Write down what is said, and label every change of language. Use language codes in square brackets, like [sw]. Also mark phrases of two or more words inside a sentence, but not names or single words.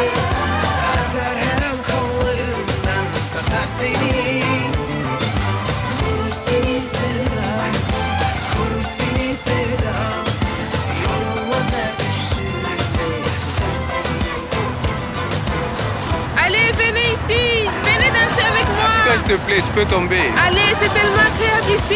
[tr] Atar her an kollarından, satar seni. Korur seni sevdam, korur seni sevdam. Yorulmaz her düştüğünde, tutar seni. [fr] Allez, venez ici. Venez danser avec moi. Assis-toi, s'il te plaît, tu peux tomber. Allez, c'est tellement agréable ici.